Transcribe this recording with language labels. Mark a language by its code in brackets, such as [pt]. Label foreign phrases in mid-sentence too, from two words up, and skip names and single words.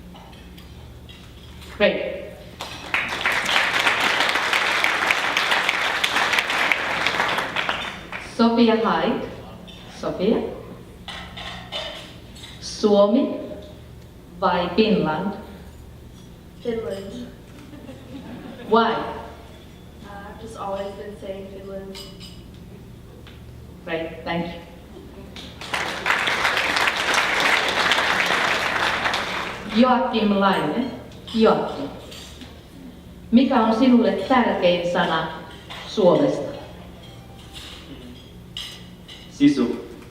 [en] Great. Sofia Haik. [fi] Sofia. Suomi vai Finland? [en] Finland. Why? I've just always been saying Finland. Great, thank you. Joakim Laine. Joakim. [fi] Mikä on sinulle tärkein sana Suomesta? Sisu.